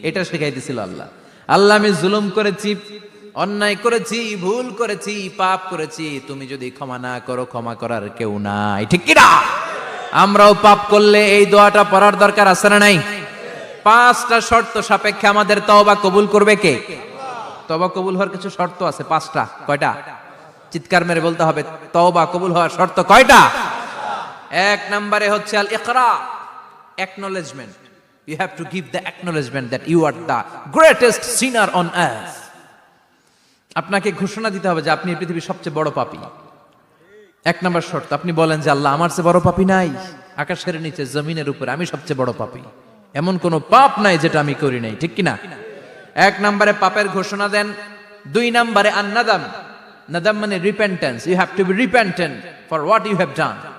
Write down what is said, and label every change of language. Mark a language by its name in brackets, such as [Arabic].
[Bangla] এটা শিখাই দিয়েছিল আল্লাহ। আল্লাহ আমি জুলুম করেছি, অন্যায় করেছি, ভুল করেছি, পাপ করেছি, তুমি যদি ক্ষমা না করো ক্ষমা করার কেউ নাই, ঠিক কি না? আমরাও পাপ করলে এই দোয়াটা পড়ার দরকার আছে না নাই? 5টা শর্ত সাপেক্ষে আমাদের তওবা কবুল করবে কে? তওবা কবুল হওয়ার কিছু শর্ত আছে 5টা। কয়টা? চিৎকার মেরে বলতে হবে, তওবা কবুল হওয়ার শর্ত কয়টা? 1 নম্বরে হচ্ছে আল ইকরা, acknowledgement. [English] You have to give the acknowledgement that you are the greatest sinner on earth. [Bangla] আপনাকে ঘোষণা দিতে হবে যে আপনি এই পৃথিবীর সবচেয়ে বড় পাপী। 1 নম্বর শর্ত, আপনি বলেন যে আল্লাহ আমার চেয়ে বড় পাপী নাই, আকাশের নিচে জমিনের উপরে আমি সবচেয়ে বড় পাপী, এমন কোন পাপ নাই যেটা আমি করি নাই, ঠিক কিনা? 1 নম্বরে পাপের ঘোষণা দেন। 2 নম্বরে আন-নাদাম, নাদাম মানে repentance, [English] You have to be repentant for what you have done.